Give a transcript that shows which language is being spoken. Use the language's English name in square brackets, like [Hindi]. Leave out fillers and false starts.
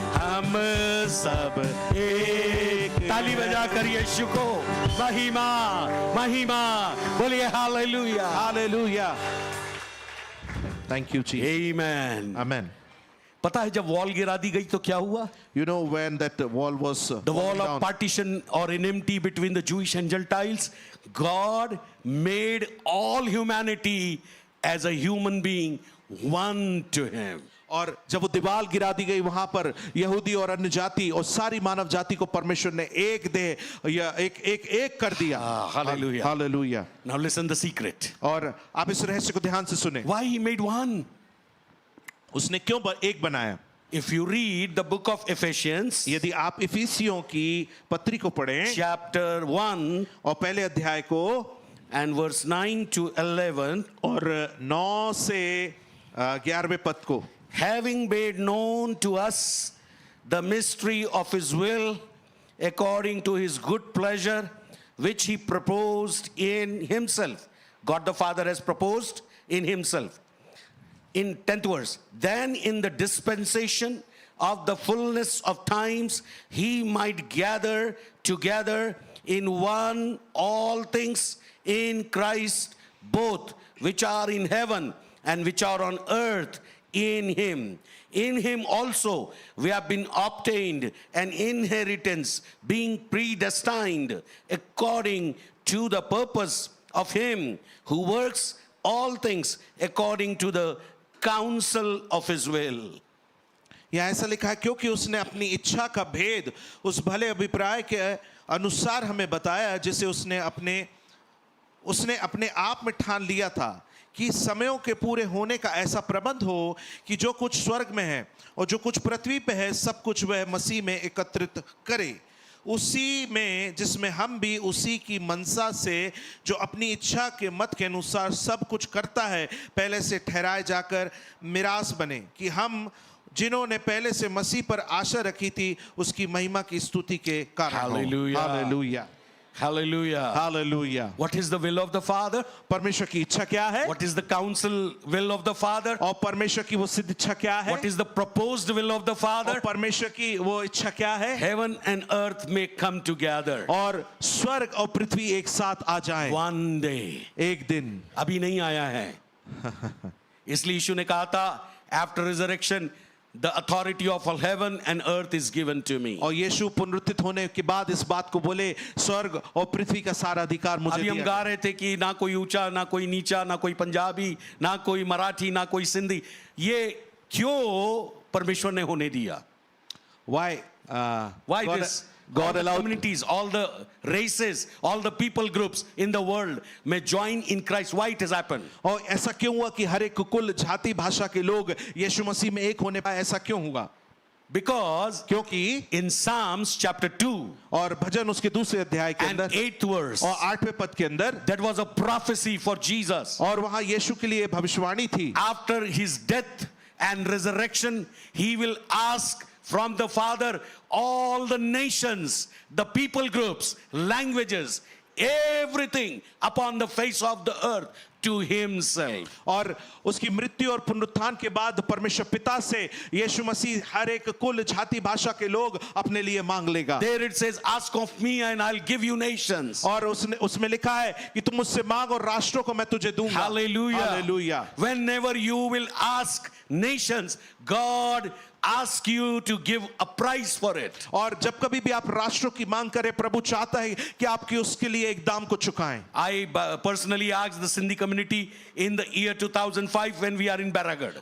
[Hindi] हम सब एक। ताली बजाकर यीशु को महिमा महिमा बोलिए। Hallelujah hallelujah. थैंक यू जी। आमेन। आमेन। पता है जब वॉल गिरा दी गई तो क्या हुआ? [English] You know when that wall was The wall falling of down, partition or enmity between the Jewish and Gentiles, God made all humanity as a human being one to him. [Hindi] और जब वो दीवार गिरा दी गई वहां पर यहूदी और अन्य जाति और सारी मानव जाति को परमेश्वर ने एक देह या एक कर दिया। [English] Hallelujah. [Hindi] Hallelujah. [English] Now listen the secret. [Hindi] और आप इस रहस्य को ध्यान से सुने। [English] Why he made one? [Hindi] उसने क्यों एक बनाया? [English] If you read the book of Ephesians, [Hindi] यदि आप इफिसियों की पत्री को पढ़ें [English] chapter 1 [Hindi] और पहले अध्याय को [English] and verse 9 to 11, [Hindi] और 9 से 11वें पद को, [English] having made known to us the mystery of his will according to his good pleasure, which he proposed in himself. God the Father has proposed in himself. In 10th verse, then in the dispensation of the fullness of times, he might gather together in one all things in Christ, both which are in heaven and which are on earth in him. In him also we have been obtained an inheritance, being predestined according to the purpose of him who works all things according to the counsel of his will. [Hindi] यहाँ ऐसा लिखा है, क्योंकि उसने अपनी इच्छा का भेद उस भले अभिप्राय के अनुसार हमें बताया, जिसे उसने अपने आप में ठान लिया था कि समयों के पूरे होने का ऐसा प्रबंध हो कि जो कुछ स्वर्ग में है और जो कुछ पृथ्वी पे है, सब कुछ वह मसीह में एकत्रित करे। उसी में जिसमें हम भी उसी की मनसा से, जो अपनी इच्छा के मत के अनुसार सब कुछ करता है, पहले से ठहराए जाकर मिरास बने, कि हम जिन्होंने पहले से मसीह पर आशा रखी थी उसकी महिमा की स्तुति के कारण। [English] Hallelujah. [Hindi] Hallelujah, [English] Hallelujah. [Hindi] Hallelujah. [English] What is the will of the Father? [Hindi] परमेश्वर की इच्छा क्या है? [English] What is the counsel will of the Father? [Hindi] और परमेश्वर की वो सिद्ध इच्छा क्या है? [English] What is the proposed will of the Father? [Hindi] और परमेश्वर की वो इच्छा क्या है? [English] Heaven and earth may come together [Hindi] और स्वर्ग और पृथ्वी एक साथ आ जाएं [English] one day. [Hindi] एक दिन। अभी नहीं आया है, इसलिए यीशु ने कहा था, [English] after resurrection the authority of all heaven and earth is given to me. [Hindi] और यीशु पुनरुत्थित होने के बाद इस बात को बोले, स्वर्ग और पृथ्वी का सारा अधिकार मुझे अभी हम दिया गा रहे थे कि ना कोई ऊंचा, ना कोई नीचा, ना कोई पंजाबी, ना कोई मराठी, ना कोई सिंधी। ये क्यों परमेश्वर ने होने दिया? [English] Why This? God all the allowed communities, all the races, all the people groups in the world may join in Christ. Why it has happened? [Hindi] और ऐसा क्यों हुआ कि हर एक कुल जाति भाषा के लोग यीशु मसीह में एक होने पाए? ऐसा क्यों हुआ? [English] Because [Hindi] क्योंकि [English] in Psalms chapter 2 [Hindi] और भजन उसके दूसरे अध्याय के [English] and [Hindi] अंदर [English] 8th verse, [Hindi] और 8वें पद के अंदर, [English] that was a prophecy for Jesus. [Hindi] और वहां यीशु के लिए भविष्यवाणी थी, [English] After his death and resurrection, he will ask from the Father all the nations, the people groups, languages, everything upon the face of the earth to himself. [Hindi] और उसकी मृत्यु और पुनरुत्थान के बाद परमेश्वर पिता से यीशु मसीह हर एक कुल जाति भाषा के लोग अपने लिए मांग लेगा। [English] There it says, ask of me and I'll give you nations. [Hindi] और उसमें लिखा है कि तुम मुझसे मांग और राष्ट्रों को मैं तुझे दूंगा। [English] Hallelujah. [Hindi] Hallelujah. [English] Whenever you will ask nations, God ask you to give a price for it. [Hindi] और जब कभी भी आप राष्ट्रों की मांग करें, प्रभु चाहता है कि आपकी उसके लिए एक दाम को चुकाएं। [English] I personally asked the Sindhi community in the year 2005 when we are in Barragad.